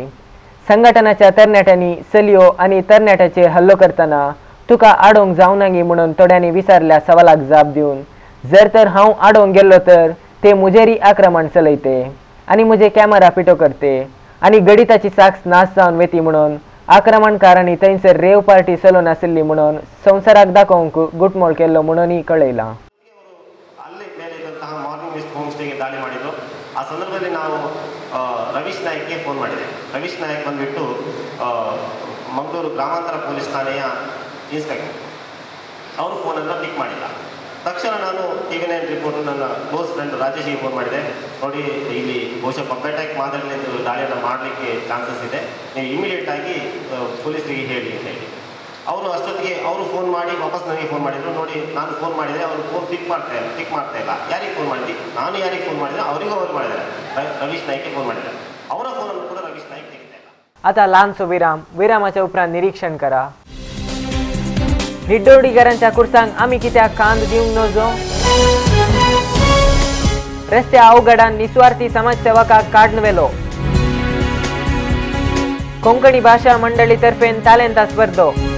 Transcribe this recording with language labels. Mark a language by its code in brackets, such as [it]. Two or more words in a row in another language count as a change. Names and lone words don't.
[kok] संघटनाच्या तरणाट्यांनी चलयो आनी तरणाट्याचेर हल्लो करतना तुका आडोवंक जावनागी म्हणून थोड्यांनी विचारल्या सवालाक जाप दिवन जर तर हांव आडोवंक गेल्लो तर ते मुजेरी आक्रमण चलयते आनी म्हजे कॅमेरा पिटो करते आनी गडिताची साक्ष नाश जावन वेती म्हणून आक्रमणकारांनी थंयसर रेव पार्टी चलोवन आशिल्ली म्हणून संवसाराक दाखोवंक गुटमोळ केल्लो म्हणूनय कळयलां. [kn] ಮಾರ್ನಿಂಗ್ ವೆಸ್ಟ್ ಹೋಮ್ ಸ್ಟೇಗೆ ದಾಳಿ ಮಾಡಿದ್ರು. ಆ ಸಂದರ್ಭದಲ್ಲಿ ನಾವು ರವೀಶ್ ನಾಯ್ಕ್ಗೆ ಫೋನ್ ಮಾಡಿದೆ. ರವೀಶ್ ನಾಯ್ಕ್ ಬಂದುಬಿಟ್ಟು ಮಂಗಳೂರು ಗ್ರಾಮಾಂತರ ಪೊಲೀಸ್ ಠಾಣೆಯ ಇನ್ಸ್ಪೆಕ್ಟರ್. ಅವರು ಫೋನನ್ನು ಪಿಕ್ ಮಾಡಿಲ್ಲ. ತಕ್ಷಣ ನಾನು ಟಿ ವಿ 9 ರಿಪೋರ್ಟರ್ ನನ್ನ [en] close friend [kn] ರಾಜೇಶ್ಗೆ ಫೋನ್ ಮಾಡಿದೆ. ನೋಡಿ ಇಲ್ಲಿ ಬಹುಶಃ [en] pub attack [kn] ಮಾದರಿಯಲ್ಲಿ ದಾಳಿಯನ್ನು ಮಾಡಲಿಕ್ಕೆ ಚಾನ್ಸಸ್ ಇದೆ, ನೀವು ಇಮಿಡಿಯೇಟಾಗಿ ಪೊಲೀಸರಿಗೆ ಹೇಳಿ ಅಂತ ಹೇಳಿ. ಅವರು ಅಷ್ಟೊತ್ತಿಗೆ ಅವರು ಫೋನ್ ಮಾಡಿ ವಾಪಸ್ ನನಗೆ ಫೋನ್ ಮಾಡಿದರು. ನೋಡಿ ನಾನು ಫೋನ್ ಮಾಡಿದರೆ ಅವರು [en] phone pick [kn] ಮಾಡ್ತಾ ಇಲ್ಲ. ಯಾರಿಗೆ ಫೋನ್ ಮಾಡಿದ್ವಿ, ನಾನು ಯಾರಿಗೆ ಫೋನ್ ಮಾಡಿದರೆ ಅವರಿಗೂ ಅವ್ರು ಮಾಡಿದ್ದಾರೆ, ರವೀಶ್ ನಾಯ್ಕ್ಗೆ ಫೋನ್ ಮಾಡಿದ್ದಾರೆ. ಅವರ ಫೋನನ್ನು ಕೂಡ ರವೀಶ್ ನಾಯ್ಕ್ ತೆಗಿತಾ ಇಲ್ಲ. [kok] आता ल्हानसो विराम. विरामाच्या उपरांत निरीक्षण करा. निड्डोर्डीकरांच्या कुर्सांक आमी कित्याक कांद दिवंक नजो? रस्त्या अवघडान निस्वार्थी समाजसेवकाक काडनवेलो. कोंकणी भाषा मंडळी तर्फेन तालेंता स्पर्धो.